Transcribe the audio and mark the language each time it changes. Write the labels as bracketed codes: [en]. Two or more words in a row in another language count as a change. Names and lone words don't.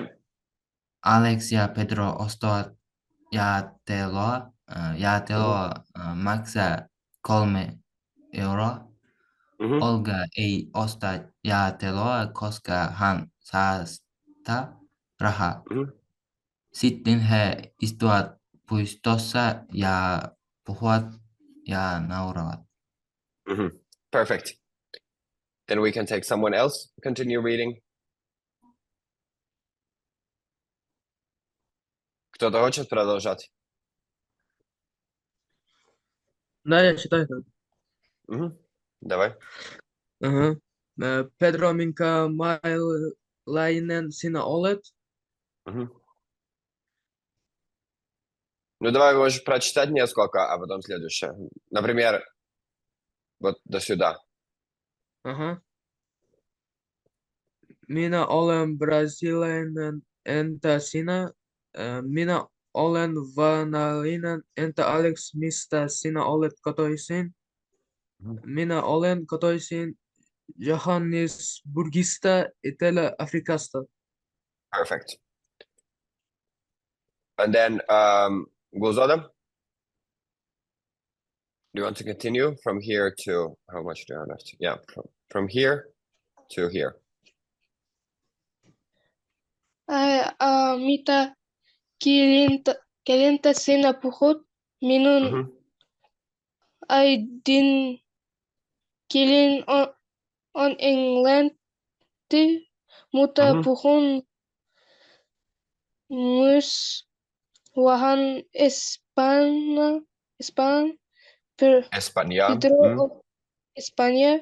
[fi] Alex ja Pedro ostavat jäätelöä maksaa 3 euroa. Olga ei osta jäätelöä, koska hän säästää rahaa. Sitten he istuvat puistossa ja puhuvat ja nauravat. [en] Perfect. Then we can take someone else. Continue reading. [ru] Кто-то хочет продолжать? Да, я читаю. Давай. [fi] Pedro, minkä mailainen sinä olet? [ru] Ну, давай можешь прочитать несколько, а потом следующее. Например, вот до сюда. [fi] Minä olen brasilialainen, entä sinä? Minä olen vanallinen, entä Alex, mistä sinä olet kotoisin? Minä olen kotoisin Johannesburgista, Etelä-Afrikasta. [en] Perfect. And then, Gulzoda, do you want to continue from here to, how much do I have left? Yeah, from here to here. [fi] Mitä kielintä sinä puhut? Minun äidin kieli on englanti, mutta puhun myös vähän Espanja.